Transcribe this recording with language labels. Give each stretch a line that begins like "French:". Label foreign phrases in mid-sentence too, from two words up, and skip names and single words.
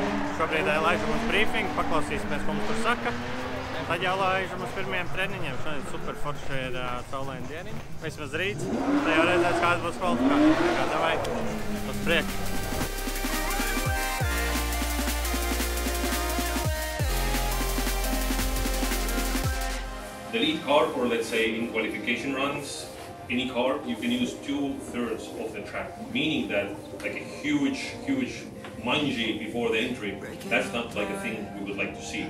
Latvian: Šobrīd laižam uz brīfingu, paklausīsimies, ko mums tur saka. Tad jau laižam uz pirmajiem treniņiem. Šodien super forši ir saulaina dieniņa. Vismaz rīts. Tad jau redzēs, kāda būs kvalifikācija. Kā davai uz priekšu.
English: The lead car, or let's say in qualification runs, any car, you can use 2/3 of the track, meaning that like a huge manji before the entry, that's not like a thing we would like to see.